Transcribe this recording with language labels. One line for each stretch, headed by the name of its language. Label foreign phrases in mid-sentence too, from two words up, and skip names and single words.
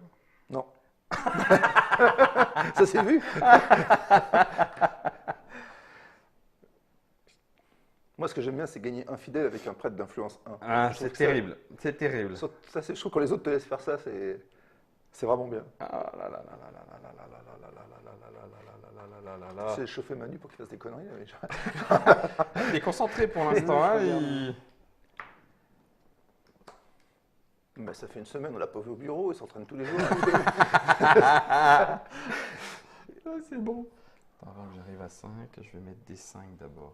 French: Non. Ça s'est vu. Moi, ce que j'aime bien, c'est gagner un fidèle avec un prêtre d'influence 1. Ah, Je trouve c'est que ça- terrible. C'est terrible. Ça, je trouve que quand les autres te laissent faire ça, c'est vraiment bien. Ah là là là là là là là là là là là là là là là là là là. C'est chauffer Manu pour qu'il fasse des conneries. Mais Il est concentré pour l'instant. Hein, il... bah, ça fait une semaine, on l'a pas vu au bureau, il s'entraîne tous les jours. Ah, c'est bon. Avant que j'arrive à 5, je vais mettre des 5 d'abord.